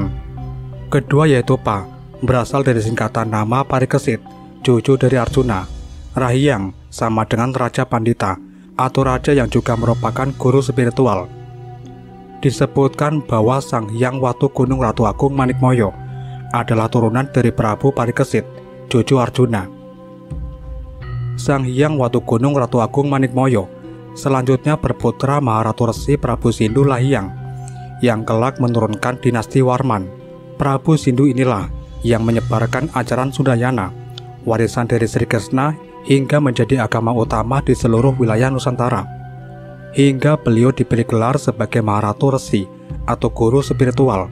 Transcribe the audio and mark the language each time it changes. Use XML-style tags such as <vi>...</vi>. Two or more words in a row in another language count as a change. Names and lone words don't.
<id>Kedua yaitu Pa berasal dari singkatan nama Parikesit, cucu dari Arjuna. Rahyang sama dengan Raja Pandita atau raja yang juga merupakan guru spiritual. Disebutkan bahwa Sang Hyang Watugunung Ratu Agung Manikmoyo adalah turunan dari Prabu Parikesit, cucu Arjuna. Sang Hyang Watugunung Ratu Agung Manikmoyo selanjutnya berputra Maharatu Resi Prabu Sindu Lahyang yang kelak menurunkan dinasti Warman. Prabu Sindu inilah yang menyebarkan ajaran Sundayana, warisan dari Sri Krishna, hingga menjadi agama utama di seluruh wilayah Nusantara. Hingga beliau diberi gelar sebagai Maharatu Resi atau guru spiritual.</id>